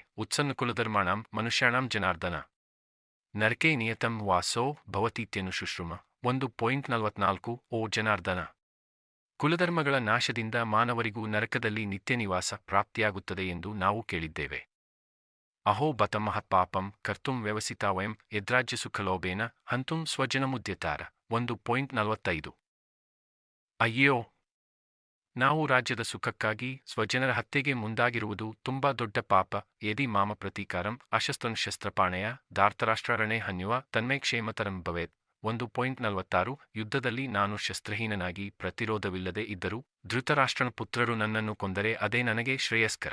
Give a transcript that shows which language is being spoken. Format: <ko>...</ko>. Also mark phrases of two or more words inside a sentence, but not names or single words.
<sa>ಉತ್ಸನ್ನ ಕುಲಧರ್ಮಾಣಾಂ ಮನುಷ್ಯಾಣಾಂ ಜನಾರ್ದನ ನರಕೇ ನಿಯತಂ ವಾಸೋ ಭವತೀತ್ಯನುಶುಶ್ರುಮ 1.44 ಓ ಜನಾರ್ದನ.</sa> <kn>ಕುಲಧರ್ಮಗಳ ನಾಶದಿಂದ ಮಾನವರಿಗೂ ನರಕದಲ್ಲಿ ನಿತ್ಯ ನಿವಾಸ ಪ್ರಾಪ್ತಿಯಾಗುತ್ತದೆ ಎಂದು ನಾವು ಕೇಳಿದ್ದೇವೆ.</kn> <sa>ಅಹೋ ಬತ ಮಹತ್ಪಾಪಂ ಕರ್ತುಂ ವ್ಯವಸಿತಾ ವಯಂ ಯದ್ರಾಜ್ಯಸುಖಲೋಭೇನ ಹಂತುಂ ಸ್ವಜನಮುದ್ಯತಾರ 1.45</sa> <kn>ಅಯ್ಯೋ, ನಾವು ರಾಜ್ಯದ ಸುಖಕ್ಕಾಗಿ ಸ್ವಜನರ ಹತ್ಯೆಗೆ ಮುಂದಾಗಿರುವುದು ತುಂಬಾ ದೊಡ್ಡ ಪಾಪ.</kn> <sa>ಯದಿ ಮಾಮ ಪ್ರತೀಕಾರಂ ಅಶಸ್ತ್ರನ್ ಶಸ್ತ್ರಪಾಣೆಯ ಧಾರ್ತರಾಷ್ಟ್ರರಣೆ ಹನ್ಯುವ ತನ್ಮೇ ಕ್ಷೇಮತರಂ ಭವೇತ್</sa> <kn>1.46 ಯುದ್ಧದಲ್ಲಿ ನಾನು ಶಸ್ತ್ರಹೀನನಾಗಿ ಪ್ರತಿರೋಧವಿಲ್ಲದೆ ಇದ್ದರೂ ಧೃತರಾಷ್ಟ್ರನ ಪುತ್ರರು ನನ್ನನ್ನು ಕೊಂದರೆ ಅದೇ ನನಗೆ ಶ್ರೇಯಸ್ಕರ.</kn>